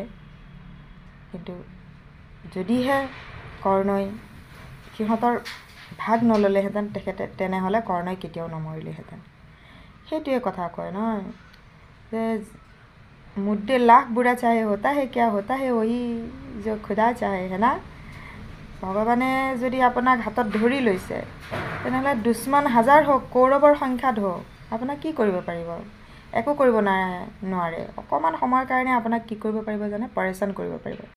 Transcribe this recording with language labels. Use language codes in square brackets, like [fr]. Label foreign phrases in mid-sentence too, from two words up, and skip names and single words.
[as] কিন্তু যদিহে কৰ্ণই সিহঁতৰ ভাগ নল'লেহেঁতেন তেনেহ'লে কৰ্ণই কেতিয়াও নমৰিলেহেঁতেন। সেইটোৱে কথা কয় নহয় যে [hi] मुद्दे लाख बुरा चाहे होता है किया, होता है वही जो खुदा चाहे, है ना? [as] ভগৱানে যদি আপোনাক হাতত ধৰি লৈছে, তেনেহ'লে দুশ্মন হাজাৰ হওক, কৌৰৱৰ সংখ্যাত হওক, আপোনাক কি কৰিব পাৰিব? একো কৰিব নোৱাৰে। অকণমান সময়ৰ কাৰণে আপোনাক কি কৰিব পাৰিব জানে? পৰেচান কৰিব পাৰিব।